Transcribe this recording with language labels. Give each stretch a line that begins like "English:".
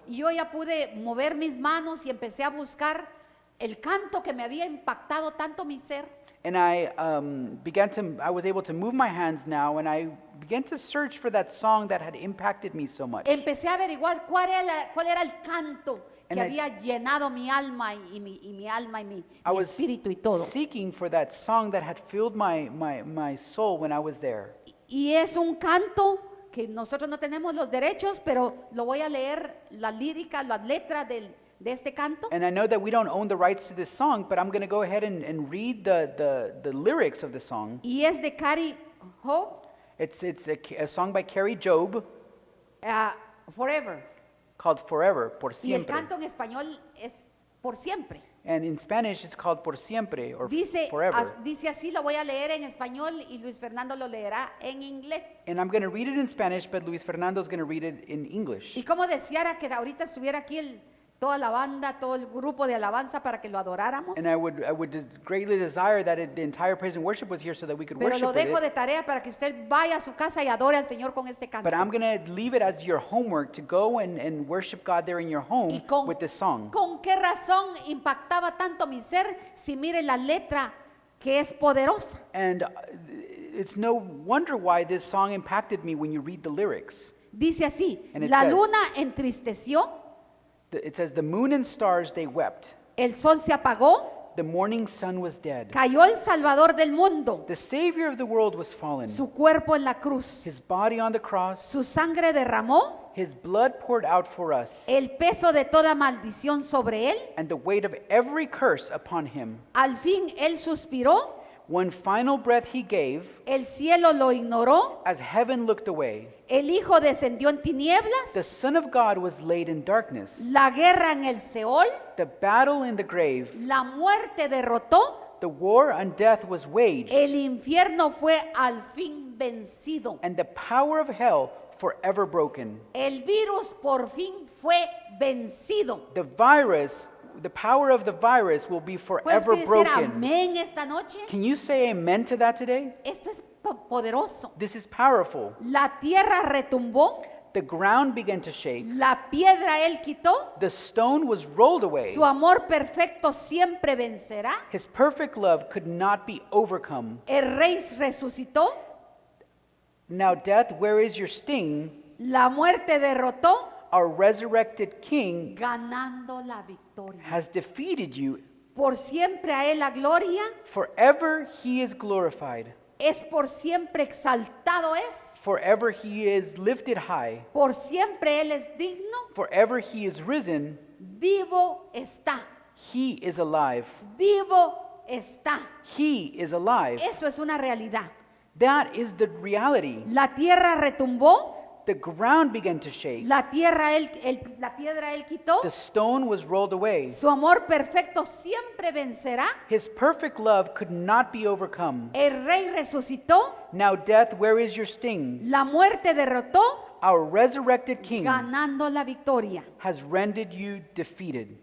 Spanish: yo ya pude mover mis manos y empecé a buscar el canto que me había impactado tanto mi ser.
English: And I I was able to move my hands now, and I began to search for that song that had impacted me so much.
Spanish: Empecé a averiguar cuál era el canto que
English: And I-
Spanish: había llenado mi alma y mi alma y mi
English: I was
Spanish: espíritu y todo.
English: seeking for that song that had filled my soul when I was there.
Spanish: Y es un canto que nosotros no tenemos los derechos, pero lo voy a leer, la lírica, las letras de este canto.
English: And I know that we don't own the rights to this song, but I'm going to go ahead and read the lyrics of the song.
Spanish: Y es de Carrie Hope,
English: It's a song by Carrie Job Forever. called Forever, Por
Spanish: Y el Siempre. canto en español es por siempre.
English: And in Spanish it's called Por Siempre or
Spanish: Dice,
English: Forever.
Spanish: dice así, lo voy a leer en español y Luis Fernando lo leerá en inglés.
English: And I'm going to read it in Spanish, but Luis Fernando's going to read it in English.
Spanish: Y como deseara que ahorita estuviera aquí toda la banda, todo el grupo de alabanza para que lo adoráramos.
English: And I would greatly desire that the entire praise and worship was here so that we could
Spanish: Pero
English: worship
Spanish: lo
English: with
Spanish: dejo
English: it.
Spanish: de tarea para que usted vaya a su casa y adore al Señor con este canto.
English: But I'm going to leave it as your homework to go and worship God there in your home
Spanish: ¿Y con,
English: with this song.
Spanish: con qué razón impactaba tanto mi ser si mire la letra que es poderosa?
English: And it's no wonder why this song impacted me when you read the lyrics.
Spanish: Dice así,
English: And it
Spanish: la
English: says-
Spanish: luna entristeció,
English: It says, the moon and stars, they wept.
Spanish: el sol se apagó,
English: The morning sun was dead.
Spanish: cayó el Salvador del mundo,
English: The Savior of the world was fallen.
Spanish: su cuerpo en la
English: His
Spanish: cruz,
English: body on the cross,
Spanish: su sangre derramó,
English: His blood poured out for us,
Spanish: el peso de toda maldición sobre él,
English: and the weight of every curse upon Him.
Spanish: al fin él suspiró,
English: One final breath He gave,
Spanish: el cielo lo ignoró,
English: as heaven looked away.
Spanish: el Hijo descendió en tinieblas,
English: The Son of God was laid in darkness.
Spanish: la guerra en el Seol,
English: The battle in the grave,
Spanish: la muerte derrotó,
English: the war on death was waged,
Spanish: el infierno fue al fin vencido,
English: and the power of hell forever broken.
Spanish: el virus por fin fue vencido.
English: The power of the virus will be
Spanish: ¿Puede
English: forever
Spanish: usted decir
English: broken.
Spanish: amén esta noche?
English: Can you say amen to that today?
Spanish: Esto es poderoso.
English: This is powerful.
Spanish: La tierra retumbó,
English: The ground began to shake.
Spanish: la piedra él quitó,
English: The stone was rolled away.
Spanish: su amor perfecto siempre vencerá,
English: His perfect love could not be overcome.
Spanish: el rey resucitó,
English: Now, death, where is your sting?
Spanish: la muerte derrotó,
English: Our resurrected King
Spanish: ganando la victoria.
English: has defeated you.
Spanish: Por siempre a él la gloria,
English: Forever He is glorified.
Spanish: es por siempre exaltado es,
English: Forever He is lifted high.
Spanish: por siempre él es digno,
English: Forever He is risen.
Spanish: vivo está,
English: He is alive.
Spanish: vivo está.
English: He is alive.
Spanish: Eso es una realidad.
English: That is the reality.
Spanish: La tierra retumbó,
English: The ground began to shake.
Spanish: la piedra él quitó,
English: The stone was rolled away.
Spanish: su amor perfecto siempre vencerá,
English: His perfect love could not be overcome.
Spanish: el rey resucitó,
English: Now, death, where is your sting?
Spanish: la muerte derrotó,
English: Our resurrected King
Spanish: ganando la victoria.
English: has rendered you defeated.